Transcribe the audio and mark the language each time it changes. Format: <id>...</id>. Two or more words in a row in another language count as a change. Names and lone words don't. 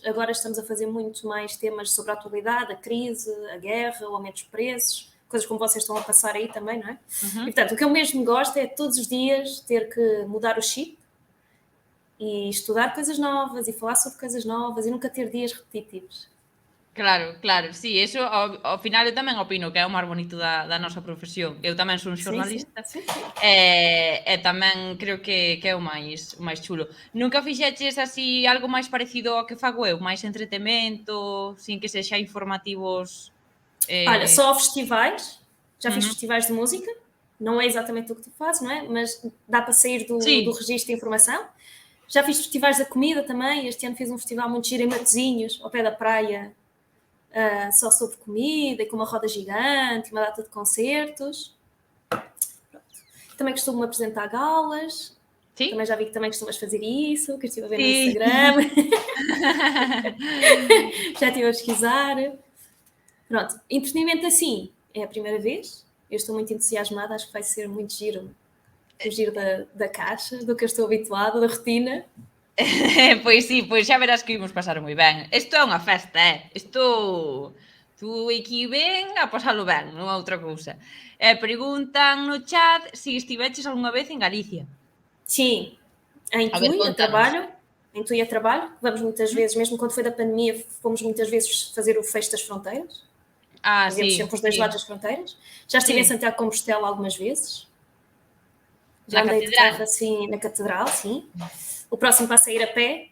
<pt>Agora estamos a fazer muito mais temas sobre a atualidade, a crise, a guerra, o aumento dos preços. Coisas como vocês estão a passar aí também, não é? E, portanto, o que eu mesmo gosto é todos os dias ter que mudar o chip e estudar coisas novas e falar sobre coisas novas e nunca ter dias repetitivos.</pt> <gl>Claro, sí, eso ao final eu tamén opino que é o máis bonito da nosa profesión. Eu tamén sou un xornalista sí. E tamén creo que é o máis chulo. Nunca fixeches así algo máis parecido ao que fago eu? Mais entretemento, sin que sexa informativos...</gl> <pt>Olha, só festivais, já fiz festivais de música, não é exatamente o que tu fazes, não é? Mas dá para sair do registro de informação. Já fiz festivais da comida também, este ano fiz um festival muito giro em Matosinhos, ao pé da praia, só sobre comida e com uma roda gigante, uma data de concertos. Também costumo apresentar galas. Sim. Também já vi que também costumas fazer isso, que estive a ver no Instagram. Já estive a pesquisar. Pronto, entretenimento assim, é a primeira vez. Eu estou muito entusiasmada, acho que vai ser muito giro. Fugir da caixa, do que eu estou habituada, da rotina.</pt> <gl>Pois sí, pois xa verás que imos pasar moi ben. Isto é unha festa, Isto... Tú aquí ven a pasalo ben, non é outra cousa. Preguntan no chat se estiveches algunha vez en Galicia.</gl> <pt>Sim, em Tui, a trabalho. Em Tui a trabalho. Vamos muitas vezes, mesmo quando foi da pandemia, fomos muitas vezes fazer o Fecho das Fronteiras. Sim. Sempre os dois lados das fronteiras. Já estive em Santiago de Compostela algumas vezes. Já andei de carro assim na catedral, sim. O próximo passo é ir a pé.</pt>